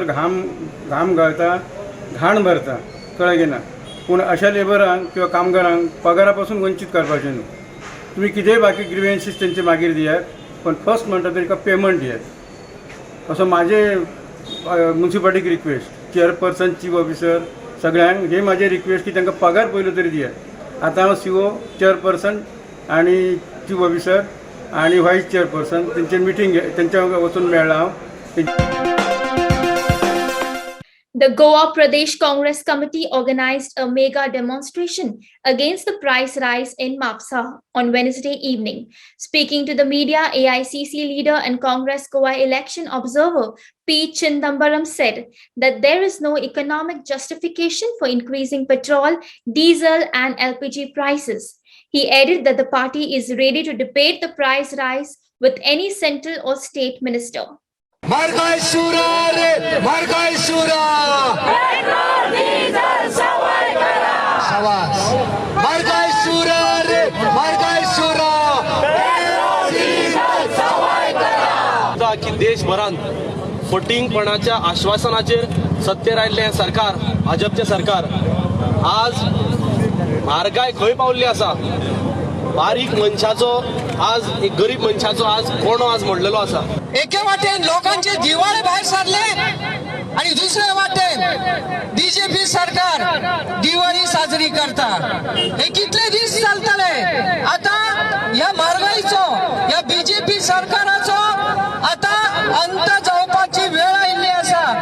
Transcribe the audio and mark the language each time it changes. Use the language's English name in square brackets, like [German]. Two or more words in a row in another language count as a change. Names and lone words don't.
[Konkani] घाम घालता घाण भरता कळ्ळें ना पूण अशा लेबरांक किंवा कामगारांक पगारा पासून वंचीत करपाचें न्हू तुम्ही कितेंय बाकी ग्रिव्हन्सीस तेंचे मागीर दियात पण फर्स्ट म्हणटा तेका पेमेंट दियात असो माझे म्युन्सिपाल्टीक [English] request chairperson chief officer [Konkani] सगळ्यांक हे माझे रिक्वेस्ट की तांकां पगार पयलो तरी दियात आतां हांव [English] CO chairperson [Konkani] आनी [English] chief officer [Konkani] आणि [English] vice chairperson [Konkani] त्यांची मीटिंग त्यांच्या वचून मेळ्ळा हांव. [English] The Goa Pradesh Congress Committee organized a mega demonstration against the price rise in Mapsa on Wednesday evening. Speaking to the media, AICC leader and Congress Goa election observer P. Chindambaram said that there is no economic justification for increasing petrol, diesel and LPG prices. He added that the party is ready to debate the price rise with any central or state minister. [Konkani] Margai Sura re, Margai Sura. Petrol, diesel, sawai kara. Shabash. Margai Sura re, Margai Sura. Petrol, diesel, sawai kara. की देशभरात फटींगपणाच्या आश्वासनाचेर सत्तेर आयिल्लें सरकार भाजपचें सरकार आज म्हारगाय खंय पावल्ली आसा बारीक मनशाचो आज एक गरीब मनशाचो आज कोणो आज मोडलेलो आसा एके वाटेन लोकांचे जिवाळे भायर सरले आणि दुसऱ्या वाटेन बीजेपी सरकार दिवाळी साजरी करता हे कितले दीस चलतले आता या म्हारगायचो या बीजेपी सरकाराचो आता अंत जावपाची वेळ आयिल्ली आसा